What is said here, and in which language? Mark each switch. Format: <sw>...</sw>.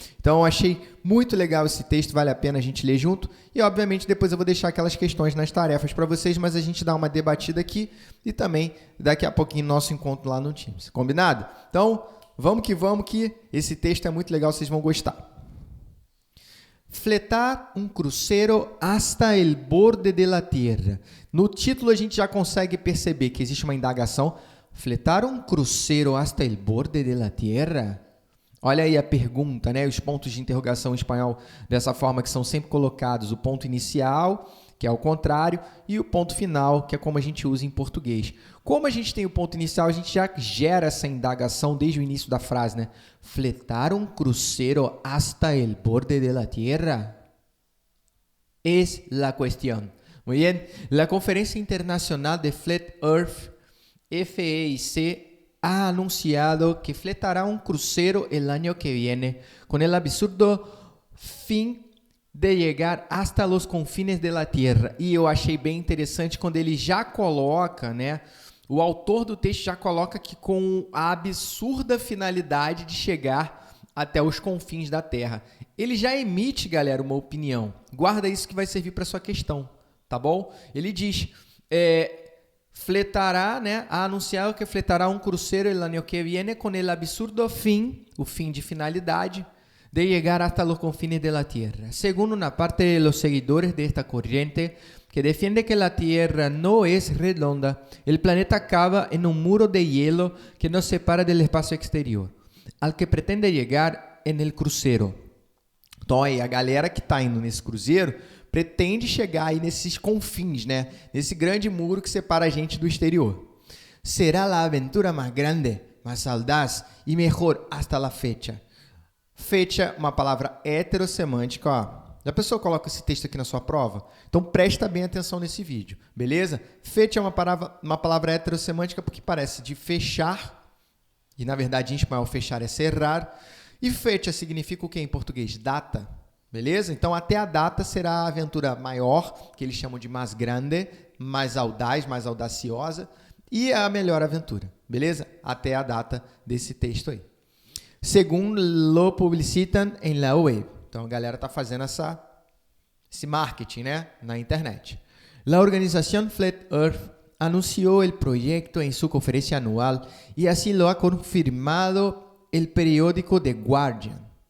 <pt>Então, eu achei muito legal esse texto, vale a pena a gente ler junto. E, obviamente, depois eu vou deixar aquelas questões nas tarefas para vocês, mas a gente dá uma debatida aqui e também, daqui a pouquinho, nosso encontro lá no Teams. Combinado? Então, vamos que esse texto é muito legal, vocês vão gostar.</pt> <es>Fletar um crucero hasta el borde de la tierra.</es> <pt>No título, a gente já consegue perceber que existe uma indagação. Fletar um crucero hasta el borde de la tierra? Olha aí a pergunta, né? Os pontos de interrogação em espanhol dessa forma que são sempre colocados. O ponto inicial, que é o contrário, e o ponto final, que é como a gente usa em português. Como a gente tem o ponto inicial, a gente já gera essa indagação desde o início da frase, né?</pt> <es>Fletar un crucero hasta el borde de la tierra? Es la cuestión. Muy bien. La Conferencia Internacional de Flat Earth, FEIC, ha anunciado que fletará un crucero el año que viene con el absurdo fin de chegar hasta los confines de la Tierra.</es> <pt>E eu achei bem interessante quando ele já coloca, né? O autor do texto já coloca que com a absurda finalidade de chegar até os confins da Terra. Ele já emite, galera, uma opinião. Guarda isso que vai servir para sua questão, tá bom? Ele diz, fletará, né?</pt> <es>Ha anunciado que fletará um crucero el año que viene con el absurdo fin,</es> <pt>o fim de finalidade,</pt> <es>de llegar hasta los confines de la Tierra. Según una parte de los seguidores de esta corriente, que defiende que la Tierra no es redonda, el planeta acaba en un muro de hielo que nos separa del espacio exterior, al que pretende llegar en el crucero.</es> <pt>Então, aí, a galera que está indo nesse cruzeiro pretende chegar aí nesses confins, né? Nesse grande muro que separa a gente do exterior. Será a aventura mais grande, mais audaz e melhor</pt> <es>hasta la fecha.</es> <pt>Fecha, uma palavra heterossemântica, ó. Já a pessoa coloca esse texto aqui na sua prova? Então, presta bem atenção nesse vídeo, beleza? Fecha é uma palavra heterossemântica porque parece de fechar, e na verdade em espanhol fechar é cerrar, e fecha significa o que em português? Data, beleza? Então, até a data será a aventura maior, que eles chamam de mais grande, mais audaz, mais audaciosa, e a melhor aventura, beleza? Até a data desse texto aí.</pt> <es>Según lo publicitan en la web.</es> <pt>Então, a galera está fazendo esse marketing, né, na internet.</pt> <es>La organización Flat Earth anunció el proyecto en su conferencia anual y así lo ha confirmado el periódico The Guardian.</es>